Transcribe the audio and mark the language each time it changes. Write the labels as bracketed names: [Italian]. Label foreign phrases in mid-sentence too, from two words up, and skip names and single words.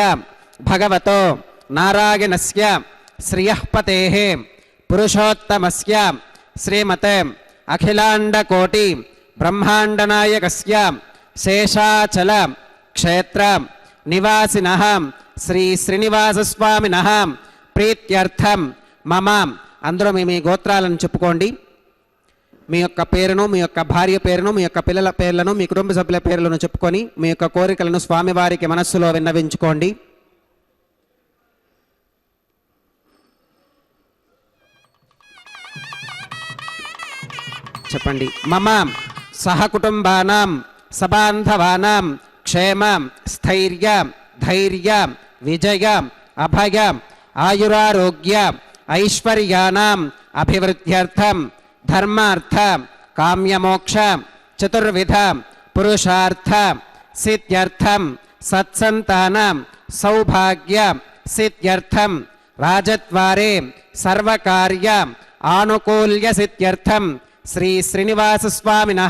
[Sanskrit] भगवतो नारायणस्य श्रियःपतेः पुरुषोत्तमस्य श्रीमते अखिलाण्डकोटि ब्रह्माण्डनायकस्य शेषाचल क्षेत्र निवासिनः श्री श्रीनिवासस्वामिनः प्रीत्यर्थं मम अंदरो [Telugu] మీ గోత్రాలను చెప్పుకోండి। మీ యొక్క పేరును, మీ యొక్క భార్య పేరును, మీ యొక్క పిల్లల పేర్లను, మీ కుటుంబ సభ్యుల పేర్లను చెప్పుకొని మీ యొక్క కోరికలను స్వామివారికి మనస్సులో విన్నవించుకోండి। చెప్పండి। [Sanskrit] మమ సహకుటుంబానాం సబాంధవానాం క్షేమ స్థైర్య ధైర్య విజయ అభయ ఆయురారోగ్య ఐశ్వర్యానాం అభివృద్ధ్యర్థం धर्मार्थ काम्यमोक्ष चतुर्विध पुरुषार्थ सिद्ध्यर्थम सत्संतान सौभाग्य सिद्ध्यर्थम राजद्वारे सर्वकार्य आनुकूल्य सिद्ध्यर्थम श्री श्रीनिवासस्वामिनः